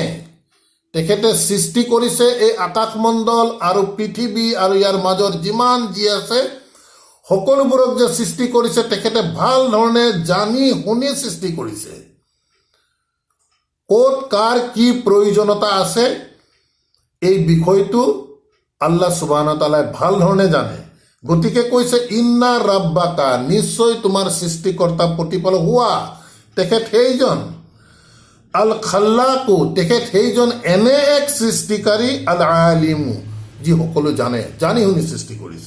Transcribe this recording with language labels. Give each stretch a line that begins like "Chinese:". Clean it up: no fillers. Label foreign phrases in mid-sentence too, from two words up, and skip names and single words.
Assamese: তেখেতে সৃষ্টি কৰিছে এই আকাশমণ্ডল আৰু পৃথিৱী আৰু ইয়াৰ মাজৰ যিমান যি আছে সকলোবোৰক যে সৃষ্টি কৰিছে, তেখেতে ভাল ধৰণে জানি শুনি সৃষ্টি কৰিছে। ক'ত কাৰ কি প্ৰয়োজনীয়তা আছে এই বিষয়টো আল্লাহ
Arabic: سبحانه وتعالى
Assamese: ভাল ধৰণে জানে। গতিকে কৈছে
Arabic: إن ربك,
Assamese: নিশ্চয় তোমাৰ সৃষ্টিকৰ্তা প্ৰতিপালক, হুৱা, তেখেত সেইজন,
Arabic: الخلاق,
Assamese: তেখেত সেইজন এনে এক সৃষ্টিকাৰী,
Arabic: العليم,
Assamese: যি সকলো জানে, জানি শুনি সৃষ্টি কৰিছে।